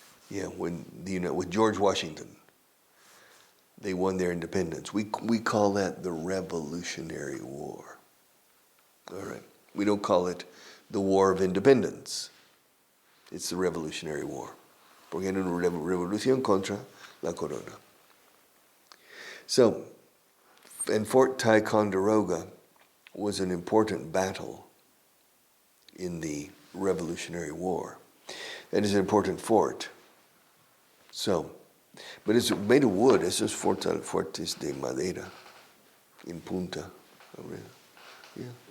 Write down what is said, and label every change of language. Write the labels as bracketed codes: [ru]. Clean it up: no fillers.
[en] Yeah, with George Washington. They won their independence. We call that the Revolutionary War. All right. We don't call it the War of Independence. It's the Revolutionary War. [es] Porque era una revolución contra la corona. [en] So, and Fort Ticonderoga was an important battle in the Revolutionary War. It is an important fort. So, but it's made of wood. [es] Esos fortes de madera, in punta. Yeah.